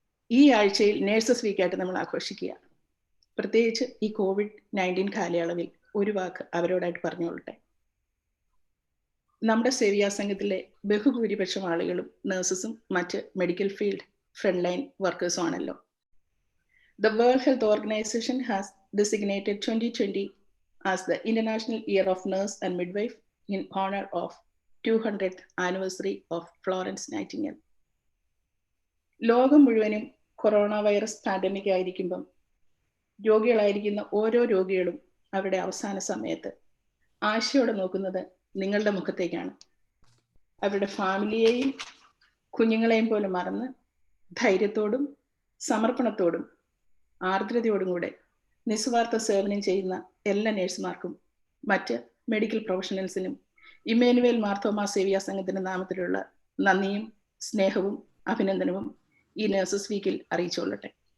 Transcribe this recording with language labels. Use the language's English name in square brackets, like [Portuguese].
[Malayalam] ഈ ആഴ്ചയിൽ നേഴ്സസ് വീക്കായിട്ട് നമ്മൾ ആഘോഷിക്കുക. പ്രത്യേകിച്ച് ഈ COVID-19 കാലയളവിൽ ഒരു വാക്ക് അവരോടായിട്ട് പറഞ്ഞുകൊള്ളട്ടെ. നമ്മുടെ സേവിയാ സംഘത്തിലെ ബഹുഭൂരിപക്ഷം ആളുകളും നേഴ്സസും മറ്റ് മെഡിക്കൽ ഫീൽഡ് ഫ്രണ്ട് ലൈൻ വർക്കേഴ്സും ആണല്ലോ. [English] The World Health Organization has designated 2020 as the International Year of Nurse and Midwife in honor of 200th anniversary of Florence Nightingale. [Malayalam] ലോകം മുഴുവനും കൊറോണ വൈറസ് പാൻഡമിക് ആയിരിക്കുമ്പം രോഗികളായിരിക്കുന്ന ഓരോ രോഗികളും അവരുടെ അവസാന സമയത്ത് ആശയോടെ നോക്കുന്നത് നിങ്ങളുടെ മുഖത്തേക്കാണ്. അവരുടെ ഫാമിലിയെയും കുഞ്ഞുങ്ങളെയും പോലും മറന്ന് ധൈര്യത്തോടും സമർപ്പണത്തോടും ആർദ്രതയോടും കൂടെ നിസ്വാർത്ഥ സേവനം ചെയ്യുന്ന എല്ലാ നഴ്സുമാർക്കും മറ്റ് മെഡിക്കൽ പ്രൊഫഷണൽസിനും ഇമ്മാനുവേൽ മാർത്തോമാ സേവിയ സംഘത്തിന്റെ നാമത്തിലുള്ള നന്ദിയും സ്നേഹവും അഭിനന്ദനവും ഈ നഴ്സസ് വീക്കിൽ അറിയിച്ചുകൊള്ളട്ടെ.